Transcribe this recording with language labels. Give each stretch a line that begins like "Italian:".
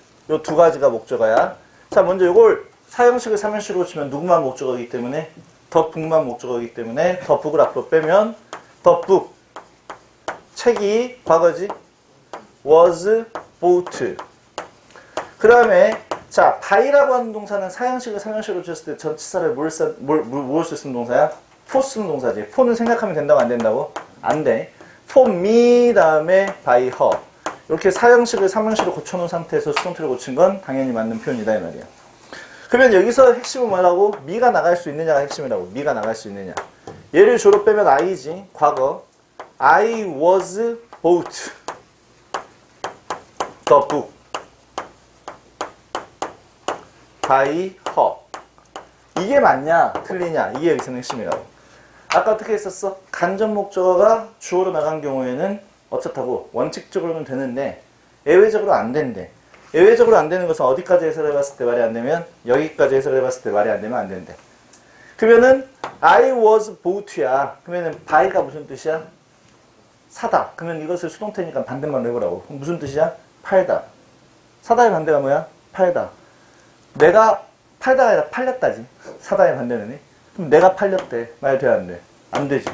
Korean: 요 두 가지가 목적어야. 자, 먼저 이걸 사형식을 3형식으로 고치면 누구만 목적어이기 때문에
English: the book
Korean: 만 목적어이기 때문에 the book을 앞으로 빼면 the book, 책이 과거지?
English: was bought.
Korean: 그 다음에 자,
English: by
Korean: 라고 하는 동사는 사형식을 3형식으로 줬을 때 전치사를 뭘 쓰는 동사야?
English: for
Korean: 쓰는 동사지.
English: for
Korean: 는 생각하면 된다고 안 된다고? 안 돼.
English: for me
Korean: 다음에
English: by her.
Korean: 이렇게 사형식을 3형식으로 고쳐놓은 상태에서 수동태를 고친 건 당연히 맞는 표현이다 이 말이야. 그러면 여기서 핵심은 뭐라고?
English: me
Korean: 가 나갈 수 있느냐가 핵심이라고.
English: me
Korean: 가 나갈 수 있느냐. 얘를 주로 빼면
English: I
Korean: 지. 과거.
English: I was bought the book by her.
Korean: 이게 맞냐? 틀리냐? 이게 여기서는 핵심이라고. 아까 어떻게 했었어? 간접 목적어가 주어로 나간 경우에는 어떻다고? 원칙적으로는 되는데 예외적으로 안 된대. 예외적으로 안 되는 것은 어디까지 해석을 해봤을 때 말이 안 되면 여기까지 해석을 해봤을 때 말이 안 되면 안 된대. 그러면은
English: I was bought
Korean: 야. 그러면은
English: by
Korean: 가 무슨 뜻이야? 사다. 그러면 이것을 수동태니까 반대말로 해보라고. 무슨 뜻이야? 팔다. 사다의 반대가 뭐야? 팔다. 내가 팔다가 아니라 팔렸다지. 사다의 반대는. 그럼 내가 팔렸대. 말 돼, 안 돼? 안 되지.